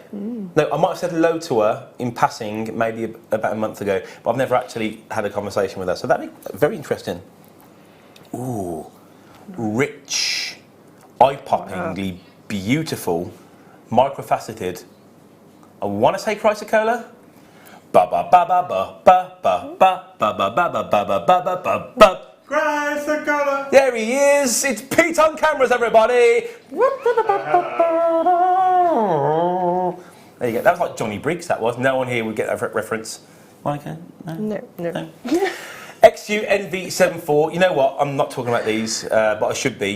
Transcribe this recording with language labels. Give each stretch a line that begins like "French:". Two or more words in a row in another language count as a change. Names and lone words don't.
English: No, I might have said hello to her in passing maybe about a month ago, but I've never actually had a conversation with her. So that'd be very interesting. Ooh, rich, eye-poppingly beautiful, microfaceted. I want to say Chrysocolla. Ba ba ba ba ba ba ba ba ba ba ba ba ba ba ba ba ba. Chrysocolla. There he is. It's Pete on cameras, everybody. There you go. That was like Johnny Briggs. That was. No one here would get that reference. Monika? No. XUNV74. You know what? I'm not talking about these, but I should be.